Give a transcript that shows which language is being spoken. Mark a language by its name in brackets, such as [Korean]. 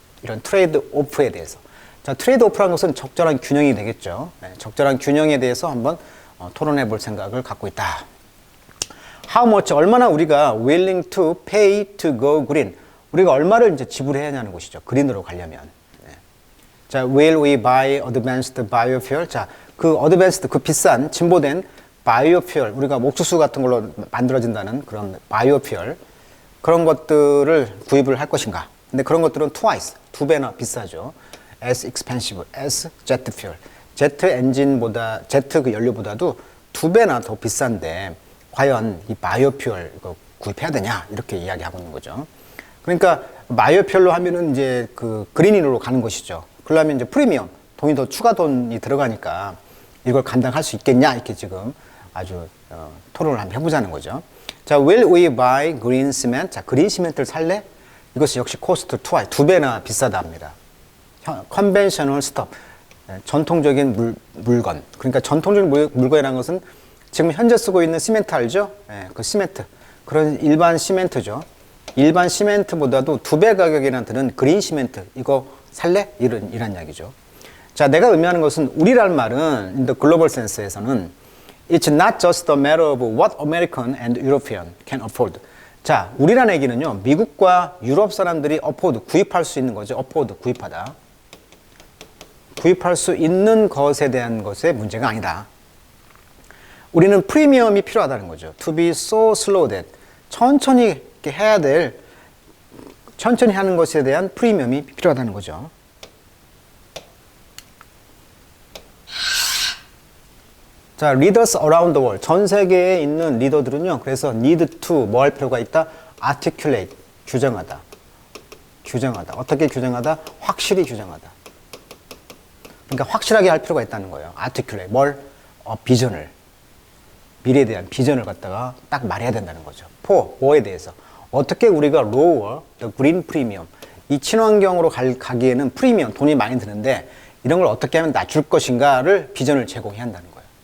[Korean] 이런 트레이드 오프에 대해서. 자, 트레이드 오프라는 것은 적절한 균형이 되겠죠. 네, 적절한 균형에 대해서 한번 토론해 볼 생각을 갖고 있다. [English] How much, [Korean] 얼마나 우리가 [English] willing to pay to go green, [Korean] 우리가 얼마를 이제 지불해야 하냐는 것이죠. 그린으로 가려면. 네. [English] 자, will we buy advanced biofuel? [Korean] 자, 그 advanced, 그 비싼 진보된 biofuel, 우리가 옥수수 같은 걸로 만들어진다는 그런 biofuel, 그런 것들을 구입을 할 것인가? 근데 그런 것들은 twice, 2배나 비싸죠. [English] as expensive as jet fuel. [Korean] 제트 엔진보다, 제트 그 연료보다도 2배나 더 비싼데 과연 이 바이오퓨얼 이거 구입해야 되냐? 이렇게 이야기하고 있는 거죠. 그러니까 바이오퓨얼로 하면은 이제 그 그린으로 가는 것이죠. 그러려면 이제 프리미엄, 돈이 더 추가 돈이 들어가니까 이걸 감당할 수 있겠냐? 이렇게 지금 아주 토론을 한번 해보자는 거죠. [English] 자, will we buy green cement? [Korean] 자, 그린 시멘트를 살래? 이것이 역시 코스트 twice, 2배나 비싸다 합니다. [English] conventional stuff, [Korean] 전통적인 물건. 그러니까 전통적인 물건이라는 것은 지금 현재 쓰고 있는 시멘트 알죠? 그 시멘트. 그런 일반 시멘트죠. 일반 시멘트보다도 2배 가격이나 드는 그린 시멘트. 이거 살래? 이런 이야기죠. 자, 내가 의미하는 것은 우리란 말은 [English] in the global sense에서는 It's not just a matter of what American and European can afford. [Korean] 자, 우리라는 얘기는요, 미국과 유럽 사람들이 afford, 구입할 수 있는 거죠. afford, 구입하다. 구입할 수 있는 것에 대한 것의 문제가 아니다. 우리는 프리미엄이 필요하다는 거죠. [English] To be so slow that. [Korean] 천천히 이렇게 해야 될, 천천히 하는 것에 대한 프리미엄이 필요하다는 거죠. [English] 자, leaders around the world. [Korean] 전 세계에 있는 리더들은요, 그래서 [English] need to [Korean] 뭐 할 필요가 있다? articulate. 규정하다. 규정하다. 어떻게 규정하다? 확실히 규정하다. 그러니까 확실하게 할 필요가 있다는 거예요. articulate. 뭘? 비전을. 미래에 대한 비전을 갖다가 딱 말해야 된다는 거죠. for, 뭐에 대해서. 어떻게 우리가 [English] lower the green premium. [Korean] 이 친환경으로 가기에는 프리미엄, 돈이 많이 드는데 이런 걸 어떻게 하면 낮출 것인가를 비전을 제공해야 한다는 거예요.